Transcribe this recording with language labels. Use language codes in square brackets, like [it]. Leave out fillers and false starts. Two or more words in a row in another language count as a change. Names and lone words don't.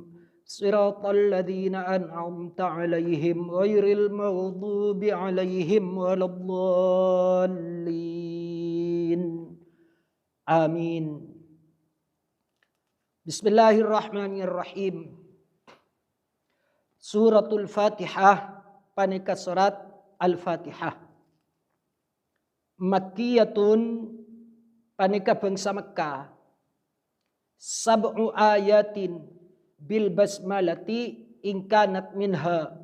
[ar] صراط الذين أنعمت عليهم غير المغضوب عليهم ولا الضالين. Amin. بسم الله الرحمن الرحيم. [jv] Suratul Fatihah, panika surat Al-Fatihah. Makkiyatun, panika bangsa Makkah. [ar] سبع آيات بالبسملة إن كانت منها.